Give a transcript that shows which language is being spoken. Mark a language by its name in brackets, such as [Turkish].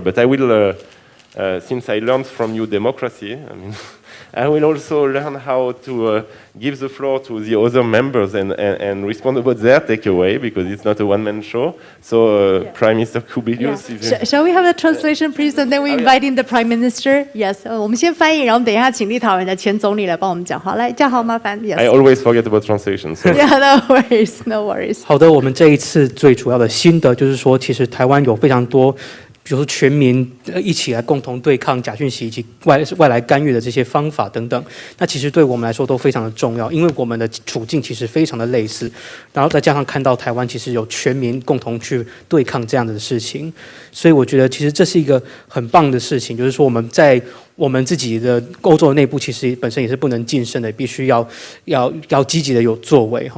[English] But I will, since I learned from you democracy, I mean, I will also learn how to give the floor to the other members and respond about their takeaway, because it's not a one-man show. So, yeah. Prime Minister Kubilius. Yeah. Shall we have a translation, please? And then we invite in the Prime Minister. Yes. [Chinese] 我们先翻译，然后等一下请立陶宛的前总理来帮我们讲话。来，嘉豪麻烦。 [English] Yes. I always forget about translation. So. Yeah, no worries, no worries. [Chinese] 好的，我们这一次最主要的心得就是说，其实台湾有非常多。比如说全民一起来共同对抗假讯息以及外来干预的这些方法等等，那其实对我们来说都非常的重要，因为我们的处境其实非常的类似，然后再加上看到台湾其实有全民共同去对抗这样的事情，所以我觉得其实这是一个很棒的事情，就是说我们在我们自己的欧洲的内部其实本身也是不能晋升的，必须要积极的有作为。